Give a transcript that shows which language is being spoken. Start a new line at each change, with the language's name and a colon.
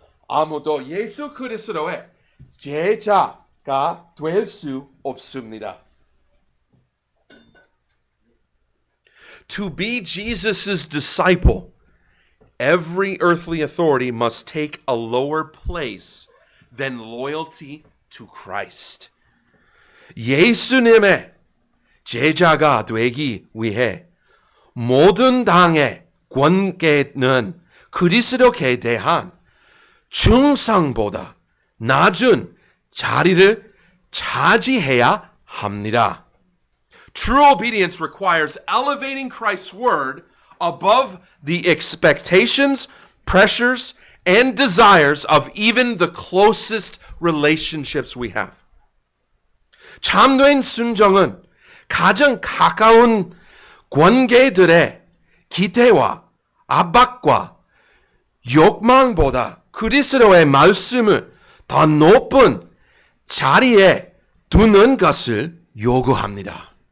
Korean: 아무도 예수 그리스도의 제자가 될 수 없습니다.
English: To be Jesus' disciple, every earthly authority must take a lower place than loyalty to Christ.
Korean: 예수님의 제자가 되기 위해 모든 당의 권계는 그리스도께 대한 충성보다 낮은 자리를 차지해야 합니다.
English: True obedience requires elevating Christ's word above the expectations, pressures, and desires of even the closest relationships we have.
Korean: 참된 순종은 가장 가까운 관계들의 기대와 압박과 욕망보다 그리스도의 말씀을 더 높은 자리에 두는 것을 요구합니다.